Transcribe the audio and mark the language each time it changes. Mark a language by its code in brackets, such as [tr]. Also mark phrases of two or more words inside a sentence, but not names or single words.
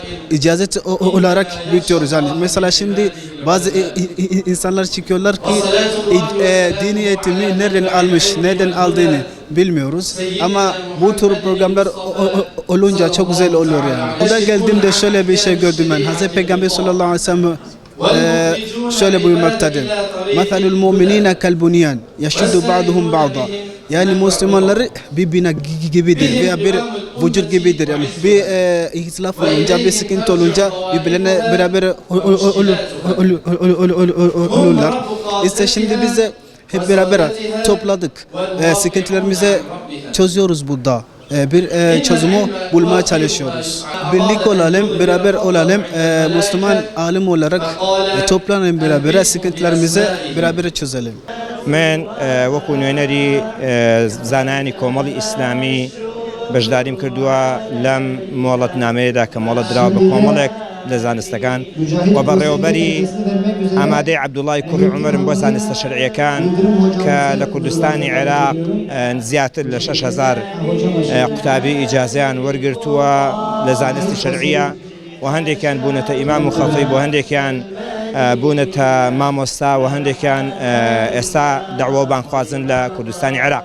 [tr] İcazet olarak büyütüyoruz. Yani mesela şimdi bazı insanlar çıkıyorlar ki dini eğitimi nereden almış, nereden aldığını bilmiyoruz. Ama bu tür programlar olunca çok güzel oluyor yani. Burada geldiğimde şöyle bir şey gördüm ben. Hazreti Peygamber [ar] صلى الله عليه وسلم [tr] şöyle buyurmaktadır. [ar] مثل المؤمنين كالبنيان يشد بعضهم بعضا. [tr] Yani Müslümanları bir bina gibidir veya bir vücut gibidir. Yani bir ihtilaf olunca, bir sıkıntı olunca birbirlerine beraber olurlar. İşte şimdi biz de hep beraber topladık. Sıkıntılarımızı çözüyoruz burada. Bir çözümü bulmaya çalışıyoruz. Birlik olalım, beraber olalım. Müslüman alim olarak toplanalım beraber, sıkıntılarımızı beraber çözelim. [ckb] من وەکو نوێنەری زانانی کۆمەڵی ئیسلامی بەشداریم کردووە لەم مۆڵەتنامەیەدا کە مۆڵەت دراوە بە کۆمەڵێک لە زانستەکان و بەڕێوەبەری ئامادەی عەبدوڵای کوڕی عومەرم بۆ زانستە شەرعیەکان کە لە کوردستانی عێراق زیاتر لە 6,000 قوتابی ئیجازەیان وەرگرتووە لە زانستی شەرعیە و هەندێکیان بوونەتە ئیمام و خەتیب و هەندێکیان بوونەتە مامۆستا و هەندێکیان ئێستا دەعوە و بانخوازن لە کوردستانی عێراق.